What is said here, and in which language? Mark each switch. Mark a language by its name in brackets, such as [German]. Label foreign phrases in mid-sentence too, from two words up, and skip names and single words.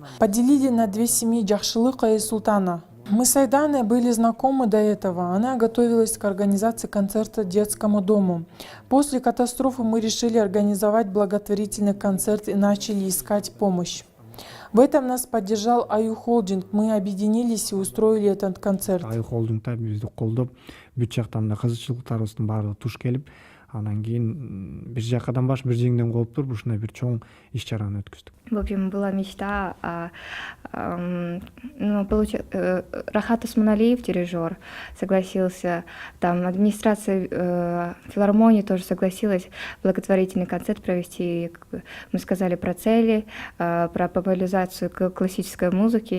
[Russian] Поделили на 2 семьи Джахшылыка и Султана. Мы с Айданой были знакомы до этого. Она готовилась к организации концерта детскому дому. После катастрофы мы решили организовать благотворительный концерт и начали искать помощь. В этом нас поддержал Аю Холдинг. Мы объединились и устроили этот концерт. [Kyrgyz] Аю Холдингта бизди колдоп, бүт жактан да кызыкчылыктарыбыздын баардыгы туш келип, анан кийин бир жакадан баш бир жеңден коюп туруп ушундай бир чоң иш-чараны өткөздүк. [Russian] В общем, была мечта. Рахат Усманалиев, дирижер, согласился. Там администрация филармонии тоже согласилась благотворительный концерт провести. Мы сказали про цели, про популяризацию классической музыки.